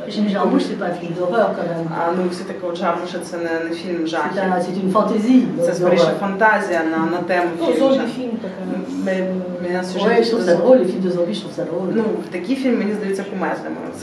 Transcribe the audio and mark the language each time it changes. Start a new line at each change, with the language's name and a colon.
French: Jarmusch, c'est pas un film d'horreur quand même.
Ukrainian: Ну, все таки Джармуша це не фільм жахів.
French: C'est une fantaisie.
Ukrainian: Це скоріше фантазія на тему фільму.
Russian: Зомби-фильм такая.
French: Ouais, je trouve ça drôle, les films de zombies, je trouve ça drôle.
Ukrainian: Ну, такі фільми, мені здається, кумедними.